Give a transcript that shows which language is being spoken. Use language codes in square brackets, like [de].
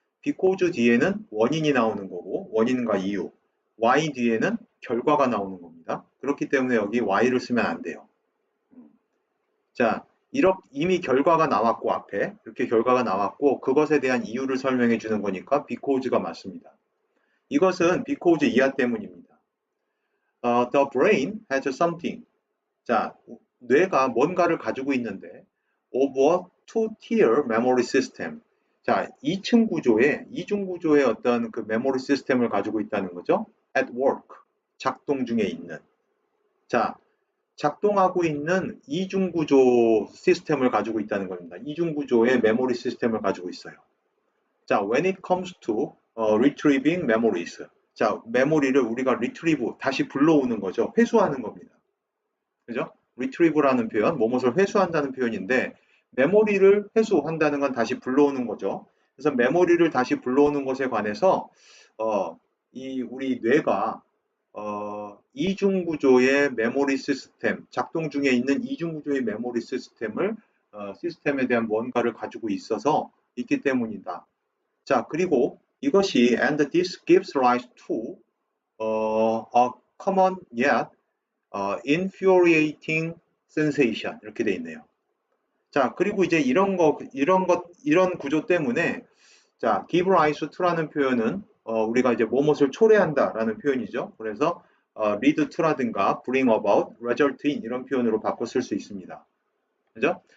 [ko] because 뒤에는 원인이 나오는 거고 원인과 이유, y 뒤에는 결과가 나오는 겁니다. 그렇기 때문에 여기 y를 쓰면 안 돼요. 자, 이미 결과가 나왔고 앞에 이렇게 결과가 나왔고 그것에 대한 이유를 설명해 주는 거니까 because가 맞습니다. 이것은 because 이하 때문입니다. [en] The brain has something. [ko] 자, 뇌가 뭔가를 가지고 있는데 [en] of a two-tier memory system. [ko] 자, 이중 구조의 어떤 그 메모리 시스템을 가지고 있다는 거죠. [en] At work. [ko] 작동 중에 있는. 자, 작동하고 있는 이중 구조 시스템을 가지고 있다는 겁니다. 이중 구조의 메모리 시스템을 가지고 있어요. [en] 자, when it comes to retrieving memories. [ko] 자, 메모리를 우리가 retrieve, 다시 불러오는 거죠. 회수하는 겁니다. 그죠? retrieve라는 표현, 뭐뭇을 회수한다는 표현인데 메모리를 회수한다는 건 다시 불러오는 거죠. 그래서 메모리를 다시 불러오는 것에 관해서 우리 뇌가 이중 구조의 메모리 시스템, 작동 중에 있는 이중 구조의 메모리 시스템에 대한 뭔가를 가지고 있기 때문이다. 자, 그리고 이것이 [en] and this gives rise to a common yet infuriating sensation [ko] 이렇게 돼 있네요. 자, 그리고 이제 이런 구조 때문에 자, give rise to라는 표현은 우리가 이제 뭐뭇을 초래한다라는 표현이죠. 그래서 lead to라든가 bring about, result in 이런 표현으로 바꿔 쓸 수 있습니다. 그죠?